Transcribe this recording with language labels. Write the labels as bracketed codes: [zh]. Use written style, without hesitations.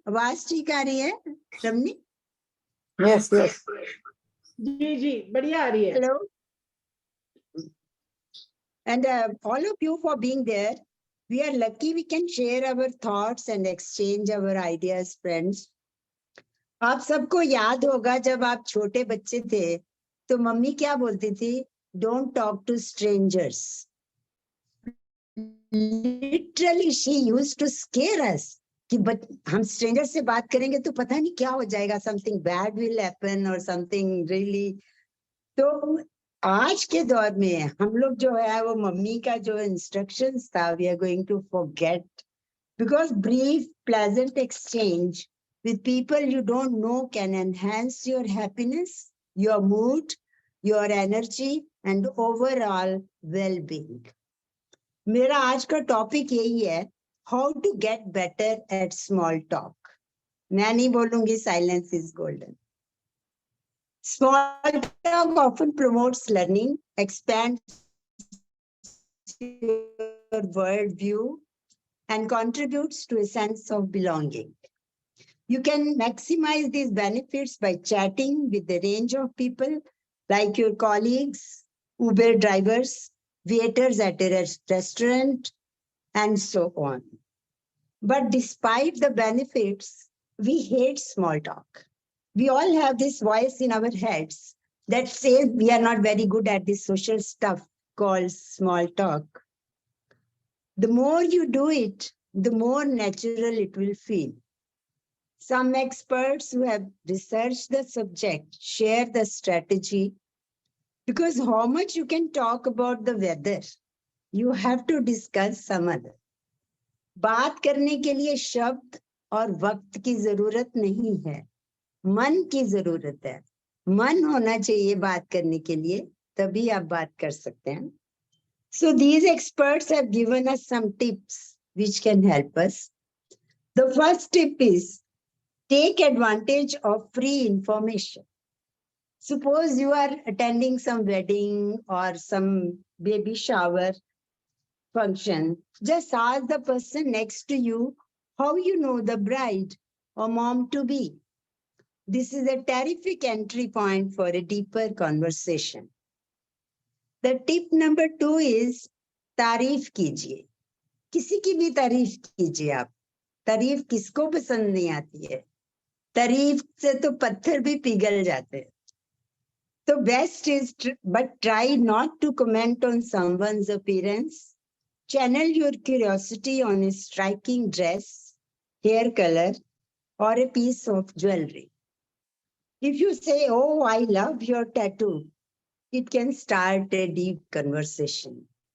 [hi] आवाज ठीक आ रही है, रमनी? Yes. जी, बढ़िया आ रही है। [en] Hello. And all of you for being there. We are lucky we can share our thoughts and exchange our ideas, friends. [hi] आप सबको याद होगा जब आप छोटे बच्चे थे तो मम्मी क्या बोलती थी, [en] Don't talk to strangers. Literally she used to scare us [hi] कि हम स्ट्रेंजर से बात करेंगे तो पता नहीं क्या हो जाएगा, [en] something bad will happen [hi] और [en] Something really. [hi] तो आज के दौर में हम लोग जो है वो मम्मी का जो इंस्ट्रक्शंस था [en] We are going to forget, because brief pleasant exchange with people you don't know can enhance your happiness, your mood, your energy and overall well-being. [hi] मेरा आज का टॉपिक यही है, [en] how to get better at small talk. [hi] मैं नहीं बोलूंगी [en] silence is golden. Small talk often promotes learning, expands your worldview and contributes to a sense of belonging. You can maximize these benefits by chatting with a range of people like your colleagues, Uber drivers, waiters at a restaurant, and so on. But despite the benefits, we hate small talk. We all have this voice in our heads that says we are not very good at this social stuff called small talk. The more you do it, the more natural it will feel. Some experts who have researched the subject share the strategy, because how much you can talk about the weather, you have to discuss some other. [hi] बात करने के लिए शब्द और वक्त की जरूरत नहीं है, मन की जरूरत है. मन होना चाहिए बात करने के लिए, तभी आप बात कर सकते हैं. [en] So these experts have given us some tips which can help us. The first tip is take advantage of free information. Suppose you are attending some wedding or some baby shower function. Just ask the person next to you how you know the bride or mom to be. This is a terrific entry point for a deeper conversation. The tip number 2 is [hi] तारीफ कीजिए. किसी की भी तारीफ कीजिए आप. तारीफ किसको पसंद नहीं आती है? तारीफ से तो पत्थर भी पिघल जाते हैं. [en] So best is, but try not to comment on someone's appearance. Channel your curiosity on a striking dress, hair color, or a piece of jewelry. If you say, "Oh, I love your tattoo," it can start a deep conversation.